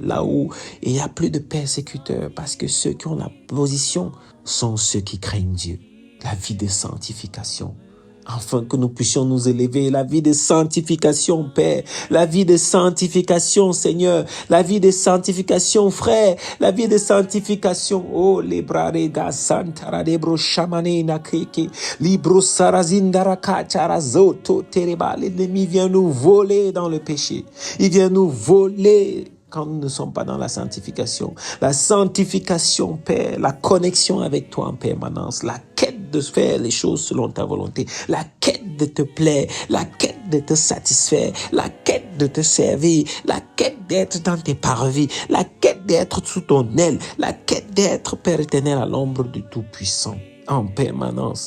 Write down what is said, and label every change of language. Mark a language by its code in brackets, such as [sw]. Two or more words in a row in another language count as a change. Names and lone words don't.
[fr] Là où il n'y a plus de persécuteurs. Parce que ceux qui ont la position sont ceux qui craignent Dieu. La vie de sanctification. Afin que nous puissions nous élever. La vie de sanctification, Père. La vie de sanctification, Seigneur. La vie de sanctification, frère. La vie de sanctification. Oh, lebrarega santara debro shamane nakeke. Libro sarazindara kacharazoto tereba. L'ennemi vient nous voler dans le péché. Il vient nous voler quand nous ne sommes pas dans la sanctification. La sanctification, Père, la connexion avec toi en permanence, la quête de faire les choses selon ta volonté, la quête de te plaire, la quête de te satisfaire, la quête de te servir, la quête d'être dans tes parvis, la quête d'être sous ton aile, la quête d'être, Père éternel, à l'ombre du Tout-Puissant, en permanence.